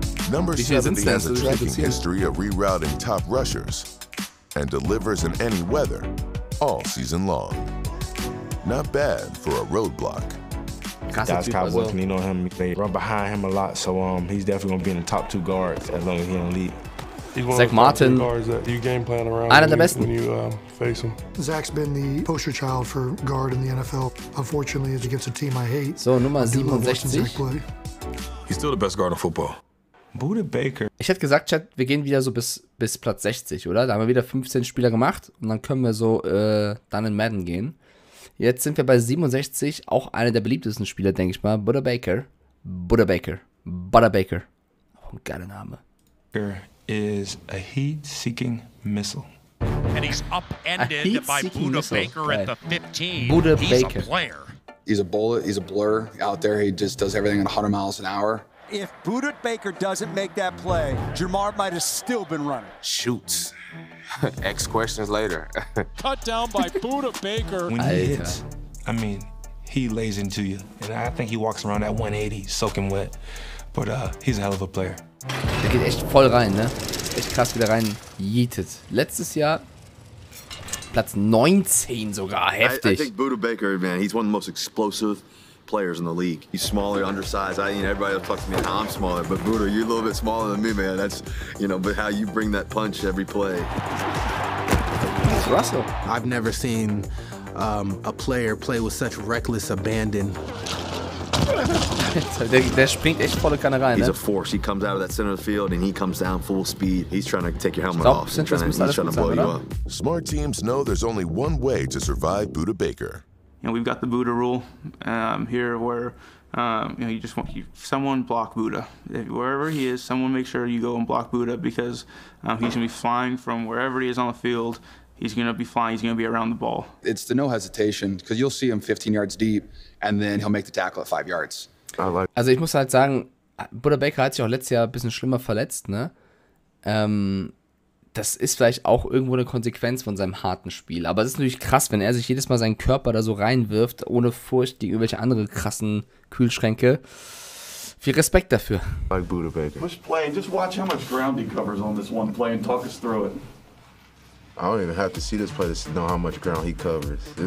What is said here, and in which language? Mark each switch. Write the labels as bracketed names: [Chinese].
[English] number 70 has a tracking history of rerouting top rushers and delivers in any weather all season long. Not bad for a roadblock. Dallas Cowboys can lean on him. They run behind him a lot, so he's definitely gonna be in the top 2 guards as long as he don't lead. [German] Zach Martin, einer der besten. [English] Zach's been the poster child for guard in the NFL. Unfortunately, it's against a team I hate. [German] So, Nummer 67. [English] He's still the best guard in football. Buda Baker. [German] Ich hätte gesagt, Chat, wir gehen wieder so bis Platz 60, oder? Da haben wir wieder 15 Spieler gemacht und dann können wir so dann in Madden gehen. Jetzt sind wir bei 67, auch einer der beliebtesten Spieler, denke ich mal. Buda Baker. Auch ein geiler Name. [English] Is a heat-seeking missile. And he's upended by Buda Baker at the 15. Buda He's Baker. A player. He's a bullet. He's a blur out there. He just does everything at 100 miles an hour. If Buda Baker doesn't make that play, Jamar might have still been running. Shoots. X questions later. Cut down by Buda Baker. When he hits, I mean, he lays into you. And I think he walks around at 180, soaking wet. But he's a hell of a player. [German] Der geht echt voll rein, ne? Echt krass wieder rein yeetet. Letztes Jahr Platz 19 sogar, heftig. [English] I think Buda Baker, man, he's one of the most explosive players in the league. He's smaller, undersized. Everybody else talks to me how I'm smaller, but Buda, you're a little bit smaller than me, man. That's, but how you bring that punch every play. It's Russell. I've never seen a player play with such reckless abandon. [German] Der springt echt volle Kanne rein, [English] He's [German] ne? [English] a force. He comes out of that center of the field and he comes down full speed. He's trying to take your helmet off. He's trying to blow you up. Smart teams know there's only one way to survive Buda Baker. We've got the Buda rule here, where you just want someone block Buda. Wherever he is, someone make sure you go and block Buda, because he's gonna be flying from wherever he is on the field. He's gonna be flying. He's gonna be around the ball. It's the no hesitation, because you'll see him 15 yards deep, and then he'll make the tackle at 5 yards. [German] Also ich muss halt sagen, Buda Baker hat sich auch letztes Jahr ein bisschen schlimmer verletzt, ne? Das ist vielleicht auch irgendwo eine Konsequenz von seinem harten Spiel. Aber es ist natürlich krass, wenn er sich jedes Mal seinen Körper da so reinwirft, ohne Furcht gegen irgendwelche andere krassen Kühlschränke. Viel Respekt dafür. [English] Like Buda Baker. Let's play and just watch how much ground he covers on this one play and talk us through it. I don't even have to see this play to know how much ground he covers.